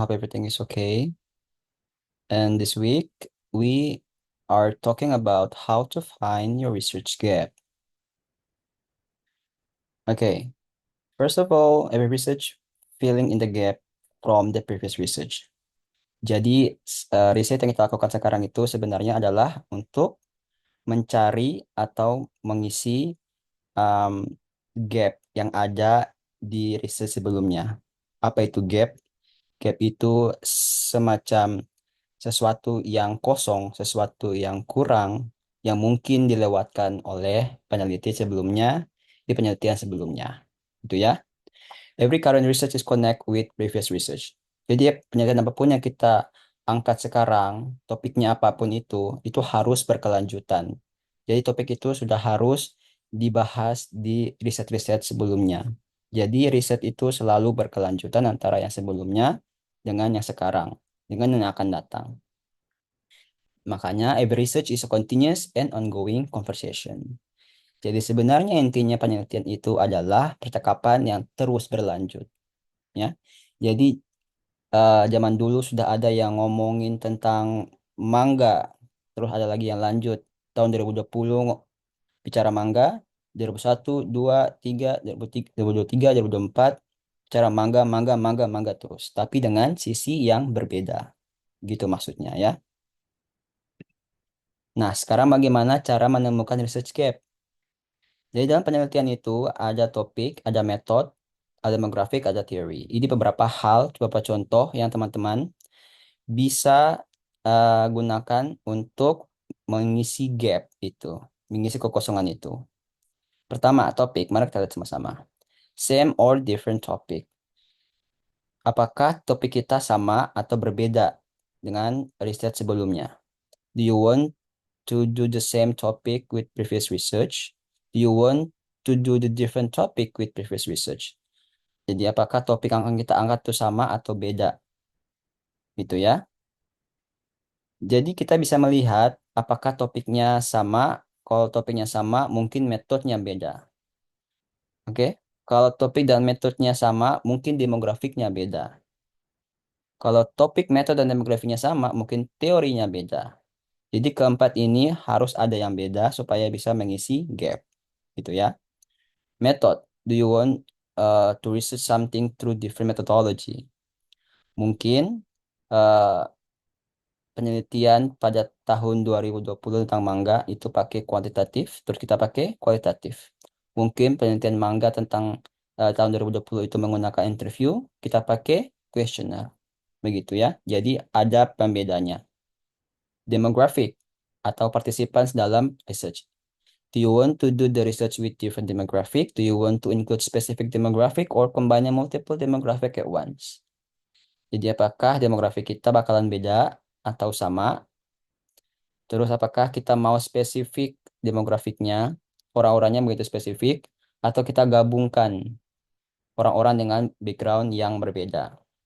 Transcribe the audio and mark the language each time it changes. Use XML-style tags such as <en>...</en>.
<en>Hope everything is okay. And this week we are talking about how to find your research gap. Okay, first of all, every research filling in the gap from the previous research.</en> <id>Jadi, riset yang kita lakukan sekarang itu sebenarnya adalah untuk mencari atau mengisi um, gap yang ada di riset sebelumnya. Apa itu gap? Gap itu semacam sesuatu yang kosong, sesuatu yang kurang, yang mungkin dilewatkan oleh peneliti sebelumnya di penelitian sebelumnya. Itu ya.</id> <en>Every current research is connect with previous research.</en> <id>Jadi penelitian apapun yang kita angkat sekarang, topiknya apapun itu harus berkelanjutan. Jadi topik itu sudah harus dibahas di riset-riset sebelumnya. Jadi riset itu selalu berkelanjutan antara yang sebelumnya dengan yang sekarang, dengan yang akan datang.</id> <en>Makanya every research is a continuous and ongoing conversation.</en> <id>Jadi sebenarnya intinya penelitian itu adalah percakapan yang terus berlanjut, ya. Jadi zaman dulu sudah ada yang ngomongin tentang mangga, terus ada lagi yang lanjut tahun 2020 bicara mangga, 2001, 2, 3, 2023, 2024 bicara mangga, mangga, mangga, mangga terus, tapi dengan sisi yang berbeda, gitu maksudnya ya. Nah, sekarang bagaimana cara menemukan research gap? Jadi dalam penelitian itu ada topik, ada metode, ada demografik, ada teori. Ini beberapa hal, beberapa contoh yang teman-teman bisa gunakan untuk mengisi gap itu, mengisi kekosongan itu. Pertama, topik. Mari kita lihat sama-sama.</id> <en>Same or different topic.</en> <id>Apakah topik kita sama atau berbeda dengan riset sebelumnya?</id> <en>Do you want to do the same topic with previous research? Do you want to do the different topic with previous research?</en> <id>Jadi apakah topik yang akan kita angkat itu sama atau beda? Gitu ya. Jadi kita bisa melihat apakah topiknya sama. Kalau topiknya sama, mungkin metodenya beda. Oke? Kalau topik dan metodenya sama, mungkin demografiknya beda. Kalau topik, metode, dan demografiknya sama, mungkin teorinya beda. Jadi keempat ini harus ada yang beda supaya bisa mengisi gap. Gitu ya. Method.</id> <en>Do you want to research something through different methodology?</en> <id>Mungkin uh, penelitian pada tahun 2020 tentang mangga itu pakai kuantitatif, terus kita pakai kualitatif. Mungkin penelitian mangga tentang tahun 2020 itu menggunakan interview, kita pakai questionnaire. Begitu ya. Jadi ada pembedanya. Demographic atau participants dalam research.</id> <en>Do you want to do the research with different demographic? Do you want to include specific demographic or combine multiple demographic at once?</en> <id>Jadi apakah demografik kita bakalan beda atau sama? Terus apakah kita mau spesifik demografiknya, orang-orangnya begitu spesifik, atau kita gabungkan orang-orang dengan background yang berbeda?</id>